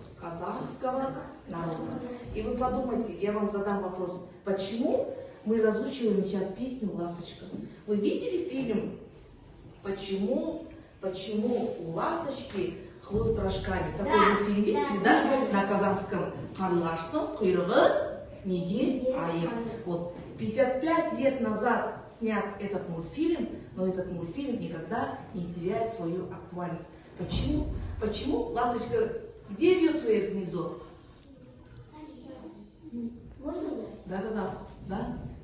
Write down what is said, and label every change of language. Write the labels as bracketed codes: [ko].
[ru] Казахского народа. И вы подумайте, я вам задам вопрос, почему мы разучиваем сейчас песню «Ласточка»? Вы видели фильм «Почему у ласточки хвост рожками»? Такой вот фильм видели, да? На казахском. [kk] «Қарлаштың құйрығы неге айыр». [ru] Вот. 55 лет назад снят этот мультфильм, но этот мультфильм никогда не теряет свою актуальность. Почему? Почему ласточка где вьет свое гнездо? Можно я? Да.